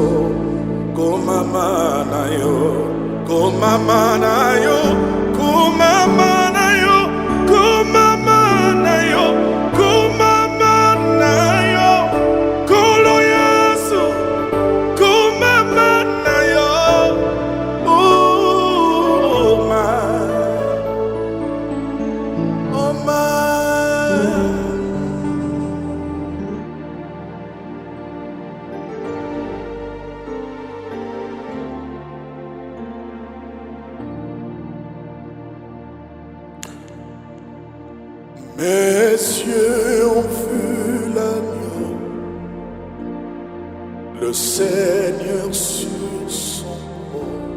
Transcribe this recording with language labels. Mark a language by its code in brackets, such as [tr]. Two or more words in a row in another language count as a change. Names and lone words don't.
[ln] komama na yo komama na yo komama na yo komama na yo komama na yo nkolo Yesu komama na yo [en] oh my oh my. [fr] Mes yeux ont vu l'agneau, le Seigneur sur son trône.